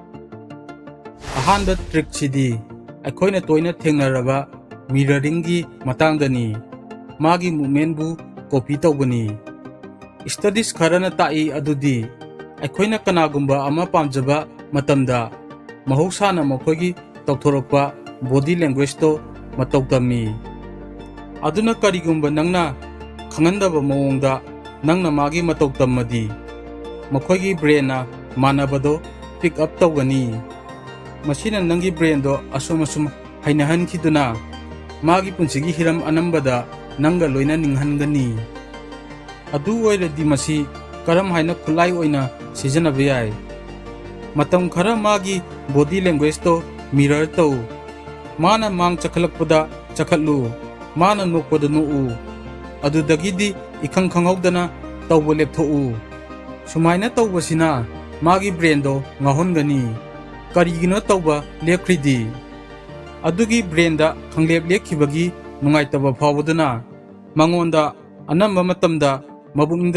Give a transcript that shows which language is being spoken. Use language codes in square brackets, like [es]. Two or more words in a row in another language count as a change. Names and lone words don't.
[mni] ahanda trick sidi aikoina toina thengnaraba mirroring gi matangdani magi movement bu copy tawbani Studies kharana ta'i adudi aikoina kanagumba ama pamjaba matamda mahousana makhoigi tawthorokpa [en] body language [mni] to matau tami aduna karigumba nangna khangandaba mawongda nangna magi matau tammadi makhoigi brain na manabado [en] pick up [mni] tawgani masina nangi brain do asum hainahan khiduna magi punsigi hiram anambada nanga loina ninghangani adu oiradi masi karam haina khulai oina sijanaba yai matam khara magi [en] body language [mni] to mirror tau mana mang chakhalakpada chakhalu mana nokpada nu adu dagidi ikhang khanghaudana tawbo leptho sumaina tawbasina magi brain do ngahongani karigino tawba lepkridi adugi brain da khanglep lekhibagi nungaitaba phawduna mangonda anamba matamda mabungda